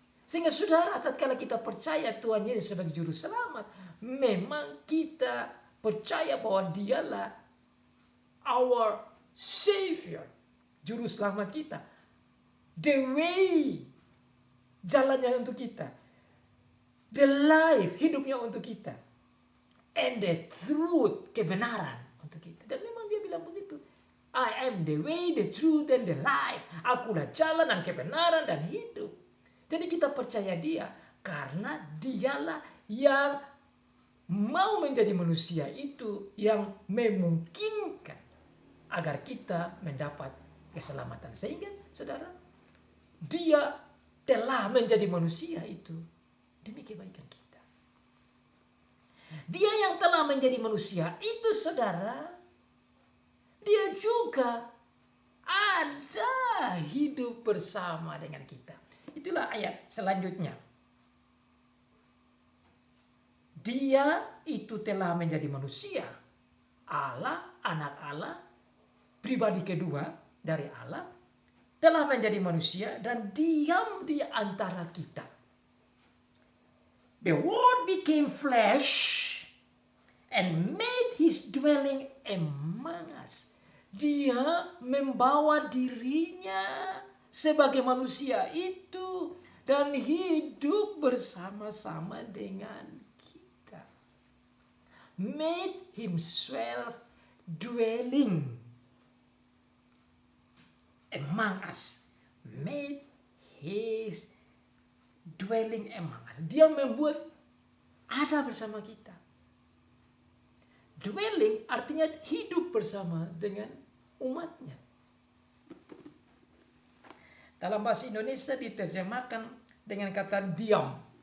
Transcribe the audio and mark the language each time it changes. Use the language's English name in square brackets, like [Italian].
[Indonesian] Sehingga saudara, tatkala kita percaya Tuhan Yesus sebagai juru selamat, memang kita percaya bahwa dialah [English] our Savior, [Indonesian] juru selamat kita. [English] The way, [Indonesian] jalannya untuk kita. [English] The life, [Indonesian] hidupnya untuk kita. [English] And the truth, [Indonesian] kebenaran untuk kita. Dan memang dia bilang begitu. [English] I am the way, the truth, and the life. [Indonesian] Akulah jalan dan kebenaran dan hidup. Jadi kita percaya dia karena dialah yang mau menjadi manusia itu, yang memungkinkan agar kita mendapat keselamatan. Sehingga saudara, dia telah menjadi manusia itu demi kebaikan kita. Dia yang telah menjadi manusia itu, saudara, dia juga ada hidup bersama dengan kita. Itulah ayat selanjutnya. Dia itu telah menjadi manusia, Allah, anak Allah, pribadi kedua dari Allah, telah menjadi manusia dan diam di antara kita. [English] The Word became flesh and made His dwelling among us. [Indonesian] Dia membawa dirinya sebagai manusia itu dan hidup bersama-sama dengan kita. [English] Made Himself dwelling among us. Made His dwelling among us. [Indonesian] Dia membuat ada bersama kita. Dwelling artinya hidup bersama dengan umatnya. Dalam bahasa Indonesia diterjemahkan dengan kata diam.